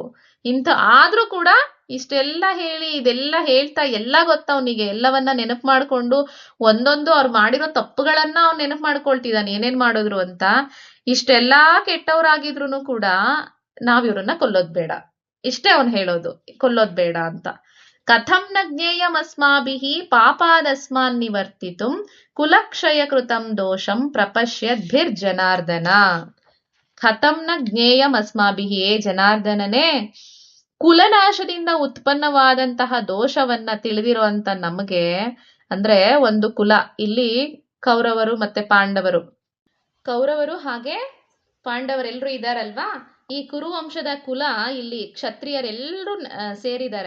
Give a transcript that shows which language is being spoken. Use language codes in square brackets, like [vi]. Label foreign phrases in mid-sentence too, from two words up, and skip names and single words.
[kn] ಆದ್ರೂ ಕೂಡ ಇಷ್ಟೆಲ್ಲ ಹೇಳಿ, ಇದೆಲ್ಲ ಹೇಳ್ತಾ, ಎಲ್ಲ ಗೊತ್ತ ಅವನಿಗೆ, ಎಲ್ಲವನ್ನ ನೆನಪು ಮಾಡ್ಕೊಂಡು ಒಂದೊಂದು ಅವ್ರು ಮಾಡಿರೋ ತಪ್ಪುಗಳನ್ನ ಅವ್ನು ನೆನಪು ಮಾಡ್ಕೊಳ್ತಿದ್ದಾನೆ, ಏನೇನ್ ಮಾಡಿದ್ರು ಅಂತ. ಇಷ್ಟೆಲ್ಲಾ ಕೆಟ್ಟವ್ರಾಗಿದ್ರು ಕೂಡ ನಾವ್ ಇವ್ರನ್ನ ಕೊಲ್ಲೋದ್ ಬೇಡ, ಇಷ್ಟೇ ಅವನ್ ಹೇಳೋದು, ಕೊಲ್ಲೋದ್ ಬೇಡ ಅಂತ. [sa] ಕಥಂ ನ ಜ್ಞೇಯಮಸ್ಮಾಭಿಃ ಪಾಪಾದಸ್ಮಾನ್ ನಿವರ್ತಿತುಂ ಕುಲಕ್ಷಯ ಕೃತಂ ದೋಷಂ ಪ್ರಪಶ್ಯದ್ಭಿರ್ಜನಾರ್ದನ. ಕಥಂ ನ ಜ್ಞೇಯಂ ಅಸ್ಮಾಭಿಃ, [kn] ಏ ಜನಾರ್ದನನೇ, ಕುಲನಾಶದಿಂದ ಉತ್ಪನ್ನವಾದಂತಹ ದೋಷವನ್ನ ತಿಳಿದಿರುವಂತ ನಮಗೆ, ಅಂದ್ರೆ ಒಂದು ಕುಲ, ಇಲ್ಲಿ ಕೌರವರು ಮತ್ತೆ ಪಾಂಡವರು, ಕೌರವರು ಹಾಗೆ ಪಾಂಡವರೆಲ್ಲರೂ ಇದಾರಲ್ವಾ, ಈ ಕುರುವಂಶದ ಕುಲ, ಇಲ್ಲಿ ಕ್ಷತ್ರಿಯರೆಲ್ಲರೂ ಸೇರಿದ್ದಾರೆ.